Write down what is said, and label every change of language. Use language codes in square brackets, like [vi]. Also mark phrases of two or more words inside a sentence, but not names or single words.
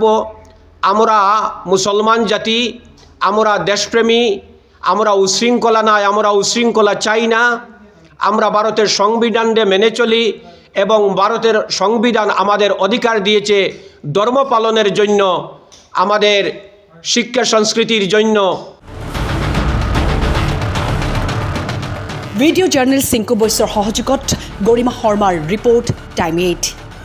[bn] আমরা মুসলমান জাতি, আমরা দেশপ্রেমী, আমরা উশৃঙ্খলা নাই, আমরা উশৃঙ্খলা চাই না। আমরা ভারতের সংবিধানকে মেনে চলি এবং ভারতের সংবিধান আমাদের অধিকার দিয়েছে ধর্ম পালনের জন্য, আমাদের শিক্ষা সংস্কৃতির জন্য। [en] video journalist [as] চিংকু বৈশ্যৰ সহযোগত গৰিমা শৰ্মাৰ ৰিপৰ্ট টাইম 8।